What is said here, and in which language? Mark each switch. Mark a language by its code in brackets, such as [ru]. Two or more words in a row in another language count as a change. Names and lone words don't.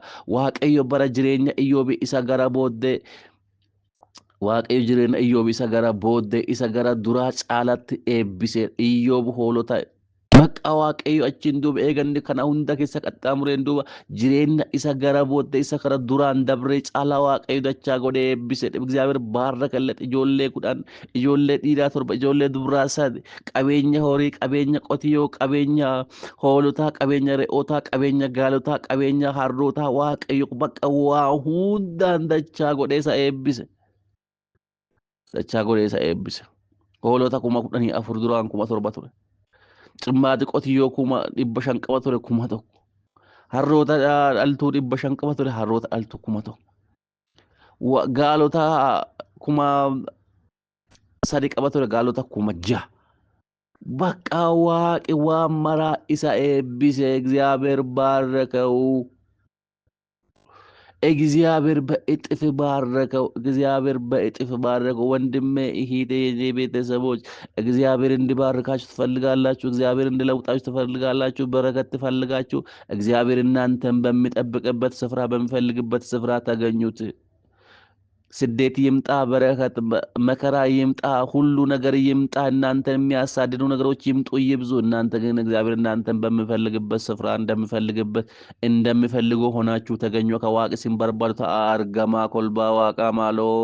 [om] Waaqayyo bara jireenya Iyyoobii isa gara booddee Waaqayyo jireenya Iyyoob isa gara booddee isa gara duraa caalatti eebbisee Iyyoob hoolota maqaa Waaqayyo achiin duuba eeganni kana hunda keessa qaxxaamureen duuba jireenya isa gara booddee isa gara duraan dabree caalaa Waaqayyo dachaa godhee eebbisee [am] እግዚአብሔር ባረከለት [om] ijoollee 10 ijoollee dhiiraa 7 ijoollee dubaraa 3 qabeenya horii qabeenya qotiyyoo qabeenya hoolotaa qabeenya re'ootaa qabeenya gaalotaa qabeenya harrootaa Waaqayyo bakka waa hundaan dachaa godhee isa eebbise. Dachaa godhee isa eebbise. Hoolota 14,000 duraan 7,000 ture. Cimmaati qotiyyoo 500 qaba ture 1,000. Harroota dhaltuu 500 qaba ture harroota dhaltuu 1,000. Gaalota 3,000 qaba ture gaalota 6,000. Bakka waaqi waan maraa isa eebbise [am] እግዚአብሔር ባረከው። እግዚአብሔር በእጥፍ ባረከው። እግዚአብሔር በእጥፍ ባረከው። ወንድሜ እህቴ፣ የኔ ቤተሰቦች እግዚአብሔር እንዲባርካችሁ ትፈልጋላችሁ? እግዚአብሔር እንዲለውጣችሁ ትፈልጋላችሁ? በረከት ትፈልጋችሁ? እግዚአብሔር እናንተን በሚጠብቅበት ስፍራ በሚፈልግበት ስፍራ ተገኙት። ስደት ይምጣ፣ በረከት መከራ ይምጣ፣ ሁሉ ነገር ይምጣ፣ እናንተን የሚያሳድዱ ነገሮች ይምጡ ይብዙ። እናንተ ግን እግዚአብሔር እናንተን በሚፈልግበት ስፍራ እንደሚፈልጉ ሆናችሁ ተገኙ። ከዋቅ ሲንበርባዱ አርገማ ኮልባ ዋቃ ማሎ